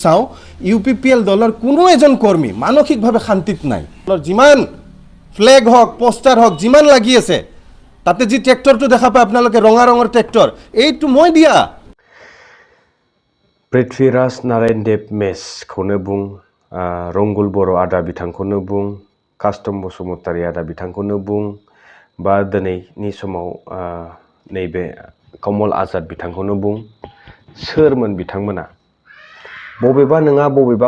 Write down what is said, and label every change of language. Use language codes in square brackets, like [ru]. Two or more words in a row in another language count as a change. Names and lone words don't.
[as] চাওঁ UPPL দলৰ কোনো এজন কৰ্মী মানসিকভাৱে শান্তিত নাই যিমান ফ্লেগ হওক পোষ্টাৰ হওক যিমান লাগি আছে তাতে যি ট্ৰেক্টৰটো দেখা পায় আপোনালোকে ৰঙা ৰঙৰ ট্ৰেক্টৰ এইটো মই দিয়া [brx] पृथ्वीराज नारायण देव मेसखौनो बुं रंगुल बर' आदा बिथांखौनो बुं कास्टम बसुमतारी आदा बिथांखौनो बुं बा दिनैनि समाव नैबे कमल आजाद बिथांखौनो बुं सोरमोन बिथांमोना बबेबा नङा बबेबा